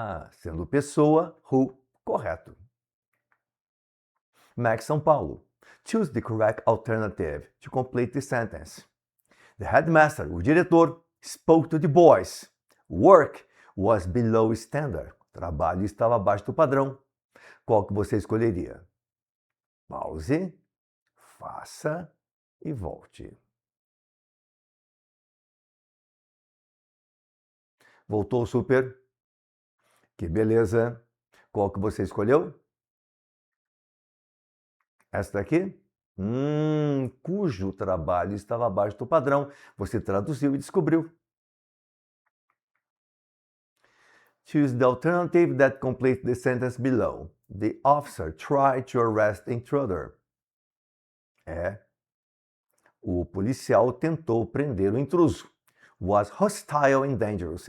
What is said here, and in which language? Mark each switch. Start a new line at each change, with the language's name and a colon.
Portuguese: Sendo pessoa, who, correto. Max São Paulo.
English: Choose the correct alternative to complete the sentence. The headmaster,
Portuguese: o diretor,
English: spoke to the boys. Work was below standard.
Portuguese: Trabalho estava abaixo do padrão. Qual que você escolheria? Pause, faça e volte. Voltou, super? Que beleza! Qual que você escolheu? Essa daqui? Cujo trabalho estava abaixo do padrão. Você traduziu e descobriu.
English: Choose the alternative that completes the sentence below. The officer tried to arrest the intruder.
Portuguese: O policial tentou prender o intruso.
English: Was hostile and dangerous.